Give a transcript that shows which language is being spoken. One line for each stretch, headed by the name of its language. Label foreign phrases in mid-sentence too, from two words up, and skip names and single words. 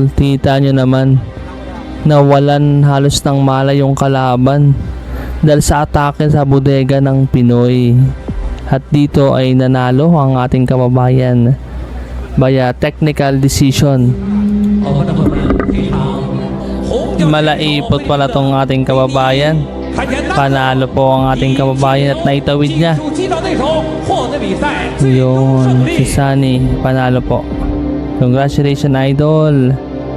Filipino: Kita nyo naman, nawalan halos ng malay yung kalaban dahil sa atake sa bodega ng Pinoy. At dito ay nanalo ang ating kababayan via technical decision. Malaipot pala tong ating kababayan. Panalo po ang ating kababayan at naitawid niya.
Chinese: 击到对手，获得比赛。
Filipino: Yun, si Sunny, panalo po.
English: Congratulations, idol.